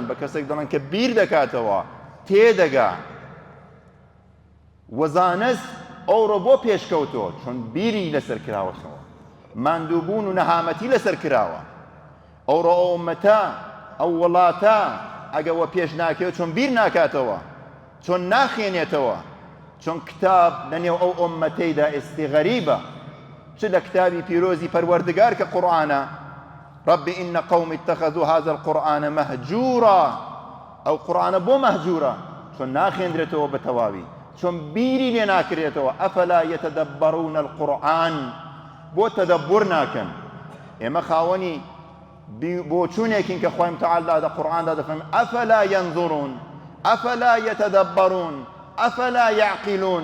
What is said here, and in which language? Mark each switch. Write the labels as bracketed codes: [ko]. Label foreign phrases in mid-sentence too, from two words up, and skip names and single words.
[ckb] بە کەسێک دەڵێن کە بیر دەکاتەوە، تێدەگا. وەزانست ئەوڕۆ بۆ پێشکەوتۆ چۆن بیری لەسەر کراوەتەوە، ماندووبوون و نەهامەتی لەسەر کراوە. ئەوڕۆ ئەو ئومەتە، ئەو وڵاتە ئەگەوە پێش ناکەوێت چۆن بیر ناکاتەوە، چۆن ناخێنێتەوە، چۆن کتاب لەنێو ئەو ئومەتەیدا ئێستی غەریبە. چ لە کتابی پیرۆزی پەروەردگار کە قورئانە، [ar] رب إن قوم اتخذوا هذا القرآن مهجورا. [ckb] ئەو قورئانە بۆ مەهجورە، چۆن ناخێندرێتەوە بە تەواوی، چۆن بیری لێ ناکرێتەوە. [ar] ئەفەلا یەتەدەبەرون القورئان، [ckb] بۆ تەدەبور ناکەن. ئێمە خاوەنی بۆچوونێکین کە خوای متعالی لە قورئاندا دەفەرمێ [ar] ئەفەلا ينظرون ئەفەلا يتدبرون ئەفەلا يعقلون.